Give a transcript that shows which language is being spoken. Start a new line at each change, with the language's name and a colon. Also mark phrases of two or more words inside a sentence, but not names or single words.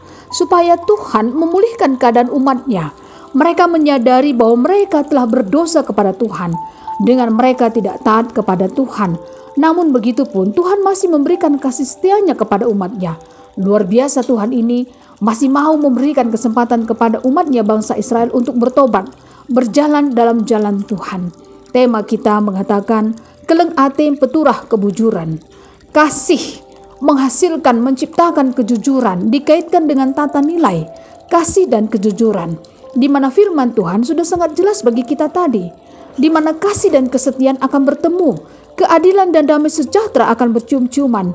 Indonesian: Supaya Tuhan memulihkan keadaan umatnya. Mereka menyadari bahwa mereka telah berdosa kepada Tuhan dengan mereka tidak taat kepada Tuhan. Namun begitu pun Tuhan masih memberikan kasih setianya kepada umatnya. Luar biasa, Tuhan ini masih mau memberikan kesempatan kepada umatnya bangsa Israel untuk bertobat, berjalan dalam jalan Tuhan. Tema kita mengatakan,
Batak Karo: keleng atem peturah kebujuran.
Indonesian: Kasih menghasilkan, menciptakan kejujuran, dikaitkan dengan tata nilai, kasih dan kejujuran. Di mana firman Tuhan sudah sangat jelas bagi kita tadi. Di mana kasih dan kesetiaan akan bertemu, keadilan dan damai sejahtera akan bercium-ciuman.